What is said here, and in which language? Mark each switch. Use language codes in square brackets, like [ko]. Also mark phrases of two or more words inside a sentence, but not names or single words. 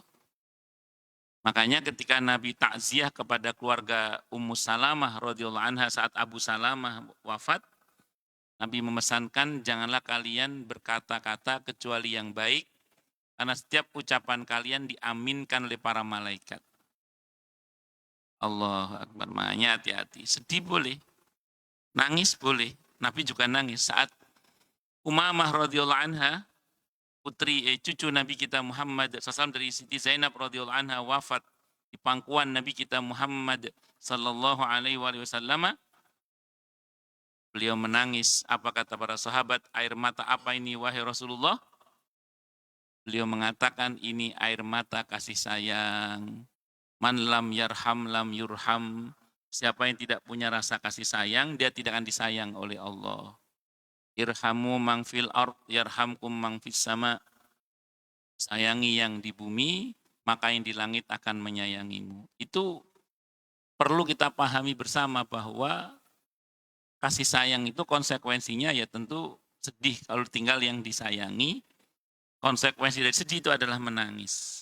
[id] Makanya ketika Nabi takziah kepada keluarga Ummu Salamah [ar] رضي الله عنها [id] saat Abu Salamah wafat, Nabi memesankan janganlah kalian berkata-kata kecuali yang baik, karena setiap ucapan kalian diaminkan oleh para malaikat. [ar] الله أكبر, [id] makanya hati-hati. Sedih boleh, nangis boleh. Nabi juga nangis saat Umamah [ar] رضي الله عنها, [id] cucu Nabi kita Muhammad SAW dari Siti Zainab [ar] رضي الله عنها [id] wafat di pangkuan Nabi kita Muhammad [ar] صلى الله عليه وسلم. [id] Beliau menangis. Apa kata para sahabat? Air mata apa ini wahai Rasulullah? Beliau mengatakan ini air mata kasih sayang. [ar] من لا يرحم لا يرحم. [id] Siapa yang tidak punya rasa kasih sayang, dia tidak akan disayang oleh Allah. [ar] ارحموا من في الأرض يرحمكم من في السماء. [id] Sayangi yang di bumi, maka yang di langit akan menyayangimu. Itu perlu kita pahami bersama bahwa kasih sayang itu konsekuensinya ya tentu sedih kalau tinggal yang disayangi. Konsekuensi dari sedih itu adalah menangis.